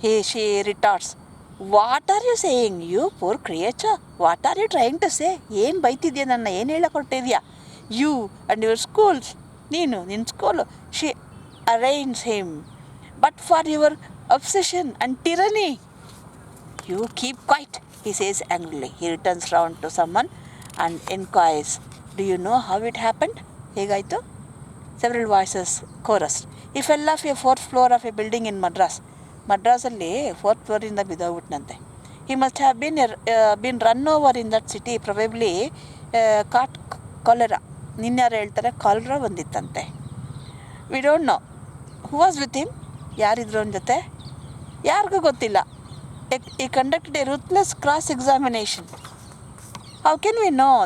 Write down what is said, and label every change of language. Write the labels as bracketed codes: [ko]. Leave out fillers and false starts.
[en] She retorts, what are you saying you poor creature? What are you trying to say? [kn] ಏನು ಬೈತಿದ್ಯಾ ನನ್ನ? ಏನು ಹೇಳಕೊಟ್ಟಿದ್ಯಾ? [en] you and your schools, [kn] ನಿನ್ನ school. [en] She arraigns him but for your obsession and tyranny. You keep quiet, he says angrily. He returns round to someone and inquires, do you know how it happened? [kn] ಹೇಗಾಯಿತು? [en] Several voices chorused. He fell off a 4th floor of a building in Madras. [kn] ಮಡ್ರಾಸಲ್ಲಿ 4th ಫ್ಲೋರಿಂದ ಬಿದ್ದೋಗ್ಬಿಟ್ನಂತೆ. [en] He must have been run over in that city, probably caught cholera. [kn] ನಿನ್ಯಾರು ಹೇಳ್ತಾರೆ cholera ಬಂದಿತ್ತಂತೆ. [en] We don't know. Who was with him? [kn] ಯಾರಿದ್ರು ಅವನ ಜೊತೆ? ಯಾರಿಗೂ ಗೊತ್ತಿಲ್ಲ. [en] He conducted a ruthless cross-examination. How can we know?